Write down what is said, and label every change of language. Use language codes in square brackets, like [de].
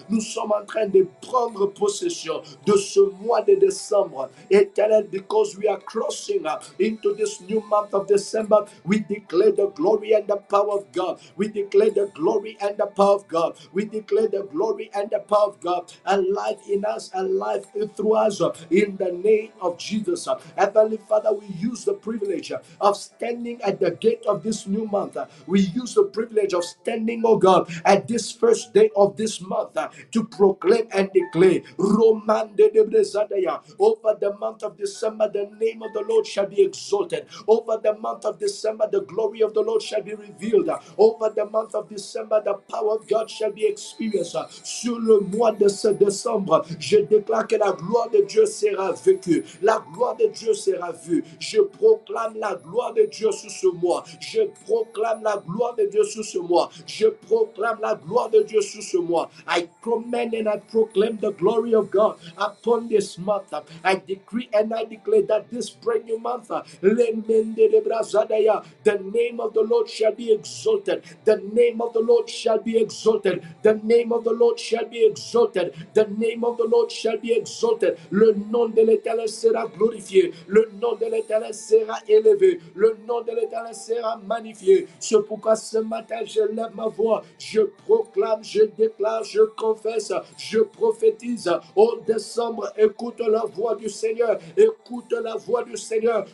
[fr] Nous sommes en train de prendre possession de ce mois de décembre. [en] Éternel, because we are crossing into this new month of December, we declare the glory and the power of God. We declare the glory and the power of God. We declare the glory and the power of God alive in us, alive through us, in the name of Jesus. Heavenly Father, we use the privilege of standing at the gate of this new month. We use the privilege of standing, oh God, at this first day of this month to proclaim and declare Roman de Debrezadaya. Over the month of December, the name of the Lord shall be exalted. Over the month of December, the glory of the Lord shall be revealed. Over the month of December, the power of God shall be experienced. [fr] Sur le mois de ce décembre, je déclare que la gloire de Dieu sera vécue. La gloire de Dieu sera vue. Je proclame la gloire de Dieu sur ce mois. Je proclame la gloire de Dieu sur ce mois. Je proclame la gloire de Dieu sur ce mois. [en] I command and I proclaim the glory of God upon this month. I decree and I declare that this brand new month, the name of the Lord shall be exalted. The name of the Lord shall be exalted. The name of the Lord shall be exalted. The name of the Lord shall be exalted. [fr] Le nom de l'Éternel sera glorifié. Le nom de l'Éternel sera élevé. Le nom de l'Éternel sera magnifié. C'est pourquoi ce matin, je lève ma voix. Je proclame, je déclare, je confesse, je prophétise. Au décembre, écoute la voix du Seigneur. Écoute la voix du Seigneur.